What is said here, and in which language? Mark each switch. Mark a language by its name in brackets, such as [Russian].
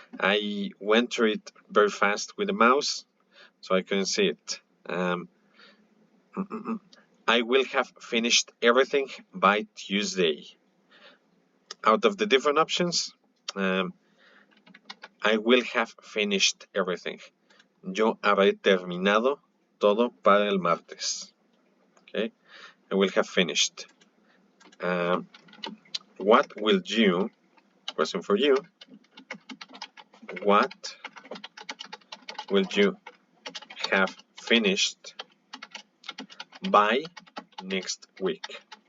[English] I went through it very fast with the mouse, so I couldn't see it. I will have finished everything by Tuesday. Out of the different options, I will have finished everything. [Spanish] Yo habré terminado todo para el martes. [English] Okay, I will have finished. What will you, question for you, what will you have finished by next week?